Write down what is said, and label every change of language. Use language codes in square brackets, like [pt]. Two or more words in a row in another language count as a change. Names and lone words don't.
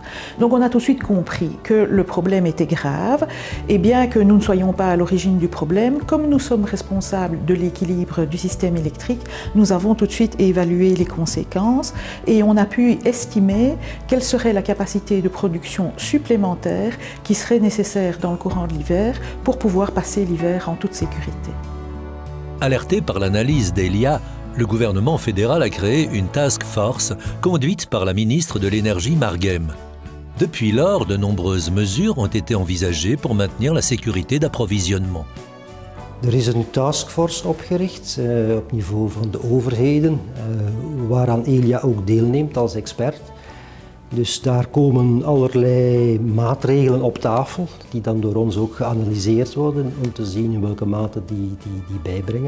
[fr] Donc on a tout de suite compris que le problème était grave et bien que nous ne soyons pas à l'origine du problème, comme nous sommes responsables de l'équilibre du système électrique, nous avons tout de suite évalué les conséquences et on a pu estimer quelle serait la capacité de production supplémentaires qui seraient nécessaires dans le courant de l'hiver pour pouvoir passer l'hiver en toute sécurité. Alerté par l'analyse d'Elia, le gouvernement fédéral a créé une [en] task force [fr] conduite par la ministre de l'Énergie Marguem. Depuis lors, de nombreuses mesures ont été envisagées pour maintenir la sécurité d'approvisionnement. [nl] Er is een taskforce opgericht op niveau van de overheden, waaraan Elia ook deelneemt als expert. Dus daar komen allerlei maatregelen op tafel, die dan door ons ook geanalyseerd worden om te zien in welke mate die bijbrengen.